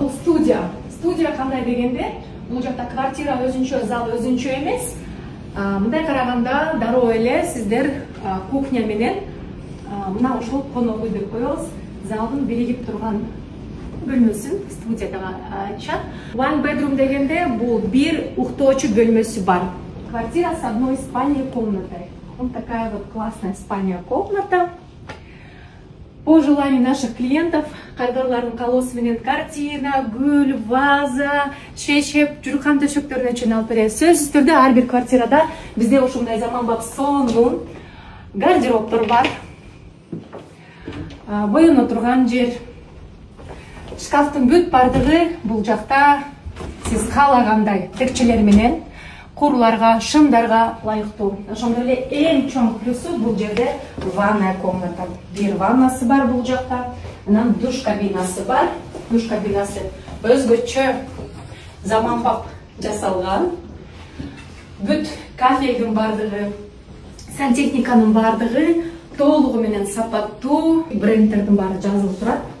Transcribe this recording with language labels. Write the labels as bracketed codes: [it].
[ky] Бул студия кандай дегенде, бул жакта квартира өзүнчө, зал өзүнчө эмес. Мындай караганда дароо эле сиздер кухня менен мына ушул конок үй деп коебуз, залдын биригип турган бөлмөсүн студия деп айтышат. [en] One bedroom [ky] дегенде бул бир уктоочу бөлмөсү бар. [ru] Квартира с одной спальней комнатой. Вот такая вот классная спальня-комната. По желанию наших клиентов, [ky] кайдарлардын каалоосу менен картина, гүл, ваза, чечеп, журкан төшөктөрүнө чейин алып беребиз. Сөзсүз түрдө ар бир квартирада бизде ушундай заманбап сонун гардеробтор бар. Боюна турган жер. Шкафтын бүт бардыгы бул жакта сиз каалагандай текчелер менен курларга, шымдарга лайыктуу. Ошондой эле эң чоң плюсу бул жерде ванная комната. Бир ваннасы бар бул жакта. Анан душ кабинасы бар. Душ кабинасы өзгөчө заманбап жасалган. Бүт кафелдин бардыгы, сантехниканын бардыгы толугу менен сапаттуу, брендтердин баары жазылып турат.